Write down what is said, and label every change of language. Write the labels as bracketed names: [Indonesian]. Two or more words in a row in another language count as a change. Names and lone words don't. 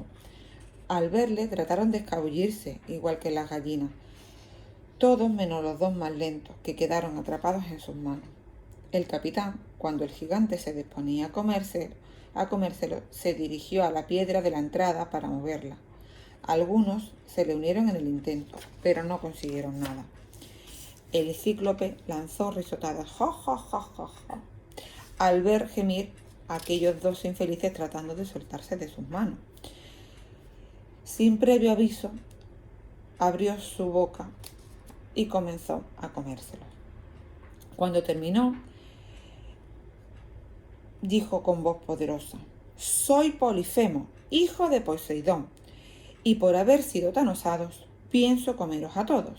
[Spanish] Al verle trataron de escabullirse, igual que las gallinas, todos menos los dos más lentos, que quedaron atrapados en sus manos. El capitán, cuando el gigante se disponía a comérselo, se dirigió a la piedra de la entrada para moverla. Algunos se le unieron en el intento, pero no consiguieron nada. El cíclope lanzó risotadas ¡ja, ja, ja, ja, ja! Al ver gemir a aquellos dos infelices tratando de soltarse de sus manos. Sin previo aviso, abrió su boca y comenzó a comérselos. Cuando terminó, dijo con voz poderosa: «Soy Polifemo, hijo de Poseidón, y por haber sido tan osados, pienso comeros a todos.